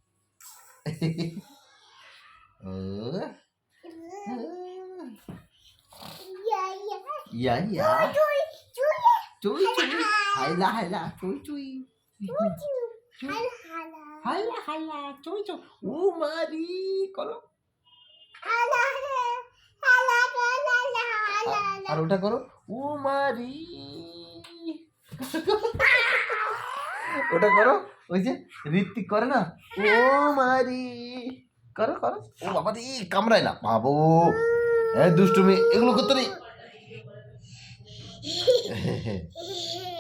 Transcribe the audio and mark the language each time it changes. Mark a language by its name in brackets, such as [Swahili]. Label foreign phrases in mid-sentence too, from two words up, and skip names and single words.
[Bangla] या या चुई चुई हाइला हाइला चुई चुई हाइला हाइला चुई चुई ओ मारी करो আর ওটা করো ও মারি ওটা করো ওই যে ঋত্বিক করে না ও মারি করো করো ও বাবা রে কামড়ায় না বাবু দুষ্টুমি এগুলো করতে নেই